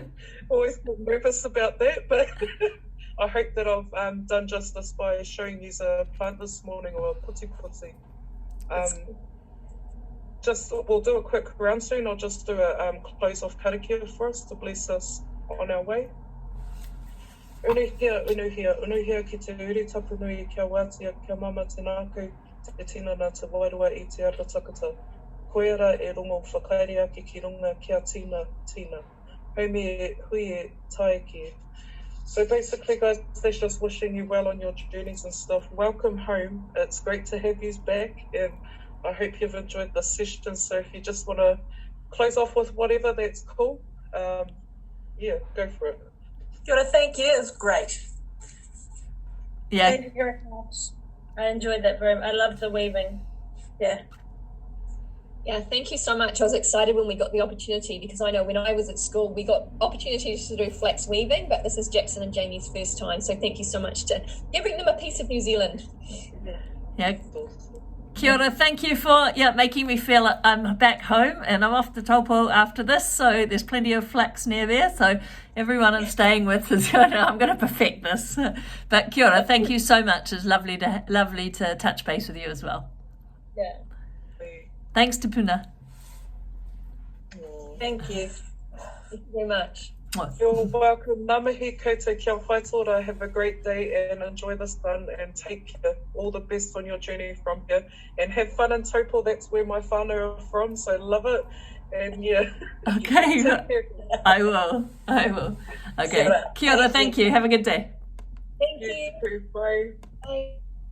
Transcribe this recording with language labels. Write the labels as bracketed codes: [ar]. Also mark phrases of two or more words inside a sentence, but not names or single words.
[en] Always get nervous about that, but I hope that I've done justice by showing you a plant this morning, or a [mi] puti puti. [en] We'll do a quick round soon. I'll just do a close off karakia for us to bless us on our way. [mi] Unuhia, unuhia ki te uri tapunui kia wātia kia mama tēnāku te tinana te wairua I te ara takata. Koera e rongo whakairea ki runga kia tina. Haumi e hui e taiki. [en] So basically, guys, that's just wishing you well on your journeys and stuff. Welcome home. It's great to have you back, and I hope you've enjoyed the session. So if you just want to close off with whatever, that's cool. Yeah, go for it. [mi] Kia ora, [en] thank you. It was great. Yeah. Thank you very much. I enjoyed that very much. I loved the weaving. Yeah. Yeah, thank you so much. I was excited when we got the opportunity because I know when I was at school, we got opportunities to do flax weaving, but this is Jackson and Jamie's first time. So thank you so much to giving them a piece of New Zealand. Yeah. [mi] Kia ora, [en] thank you for making me feel I'm back home and I'm off to Taupo after this, so there's plenty of flax near there, so everyone I'm staying with is I'm going to perfect this. [mi] But kia ora, [en] thank you so much. It's lovely to touch base with you as well. Yeah. Thanks to Puna. Thank you. Thank you very much. You're welcome. [mi] Ngā mihi koutou kia whaitora. [en] Have a great day and enjoy the sun and take care. All the best on your journey from here. And have fun in Taupo. That's where my whānau are from, so love it. And yeah. Okay. Take care. I will. [mi] Okay. Kia ora, [en] thank you. Have a good day. Thank You you. too. Bye. Bye.